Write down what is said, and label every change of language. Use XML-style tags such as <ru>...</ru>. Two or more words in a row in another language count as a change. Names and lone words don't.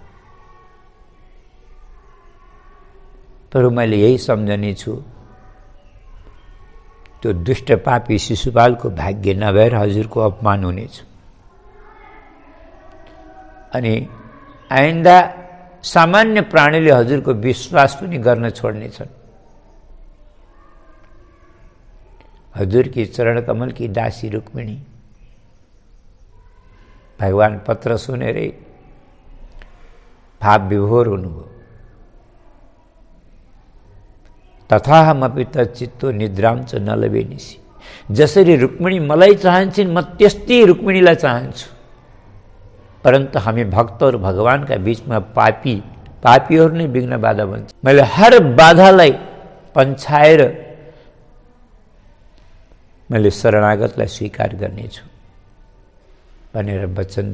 <ne>तर मैले यही सम्झने छु, त्यो दुष्ट पापी शिशुपालको भाग्य नभएर हजुरको अपमान हुनेछ। अनि आइन्दा सामान्य प्राणीले हजुरको विश्वास पनि गर्न छोड्नेछन्। हजुरकी</ne> <hi>चरण कमल की दासी</hi> <ne>रुक्मिणी भगवान पत्र सुनेरै भाव विभोर हुनुभयो।</ne> <sa>तथाहमपि तच्चित्तो निद्रां च न लभेनिसि।</sa> <ne>जसरी रुक्मिणी मलाई चाहन्छन्, म त्यस्तै रुक्मिणीलाई चाहन्छु। परन्तु हामी भक्तहरू भगवानका बीचमा पापीहरू नै विघ्न बाधा बन्छ। मैले हर बाधालाई पन्छाएर मैले शरणागतलाई स्वीकार गर्नेछु भनेर वचन दिनुभयो।</ne>